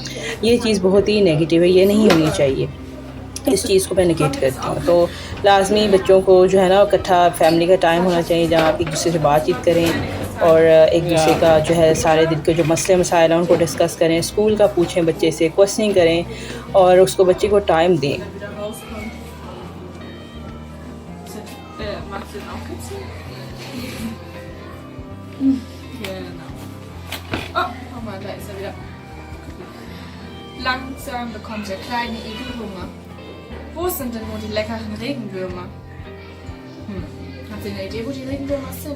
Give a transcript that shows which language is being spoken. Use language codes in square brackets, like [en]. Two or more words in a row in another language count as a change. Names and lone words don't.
[ur] یہ چیز بہت ہی نیگیٹو ہے، یہ نہیں ہونی چاہیے۔ اس چیز کو میں نیگیٹ کرتی ہوں. تو لازمی بچوں کو جو ہے نا اکٹھا فیملی کا ٹائم ہونا چاہیے، جہاں آپ ایک دوسرے سے بات چیت کریں اور ایک دوسرے کا جو ہے سارے دن کے جو مسلے مسائل ہیں ان کو ڈسکس کریں، اسکول کا پوچھیں، بچے سے کویسچننگ کریں اور اس کو بچے کو ٹائم دیں. [de] wieder rauskommt. Magst du den auch kitzeln? Genau. Oh, guck mal, da ist er wieder. Langsam bekommt der kleine Igel Hunger. Wo sind denn nur die leckeren Regenwürmer? Habt ihr eine Idee, wo die Regenwürmer sind?